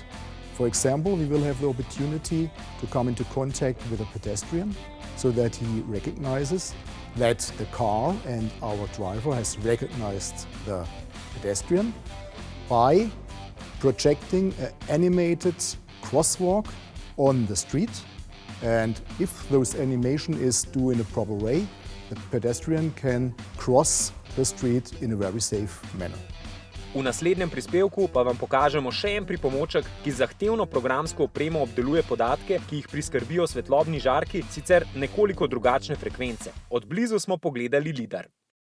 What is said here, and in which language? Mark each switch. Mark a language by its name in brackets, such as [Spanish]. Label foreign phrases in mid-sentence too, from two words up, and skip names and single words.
[English] For example, we will have the opportunity to come into contact with a pedestrian so that he recognizes that the car and our driver has recognized the pedestrian by projecting an animated crosswalk on the street. And if those animation is done in a proper way, the pedestrian can cross the street in a very safe manner. [Slovenian] V naslednjem prispevku pa vam pokažemo še en pripomoček, ki zahtevno programsko opremo obdeluje podatke, ki jih priskrbijo svetlobni žarki, sicer nekoliko drugačne frekvence. Od blizu smo pogledali LIDAR.